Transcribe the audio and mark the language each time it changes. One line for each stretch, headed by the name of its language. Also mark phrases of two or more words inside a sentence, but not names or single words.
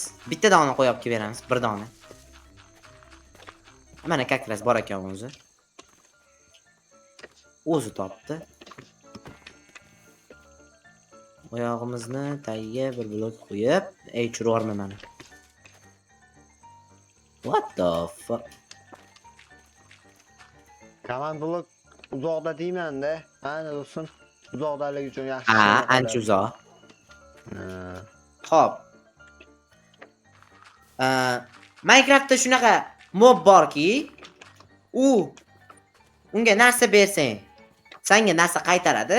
Uzbek: Bitta dona qo'yib olib beramiz, bir dona. Mana kakras bor ekan o'zi. O'zi topdi. Oyog'imizni tagiga bir blok qo'yib, churib yubormayman.
English: What the fuck?
Uzbek: Komand blok uzoqda deyman-da. Ana do'stim, uzoqdaligi uchun yaxshi. Ha, ancha uzoq. Ha. Xo'p. Minecraftda shunaqa mob borki, unga narsa bersang, senga narsa qaytaradi.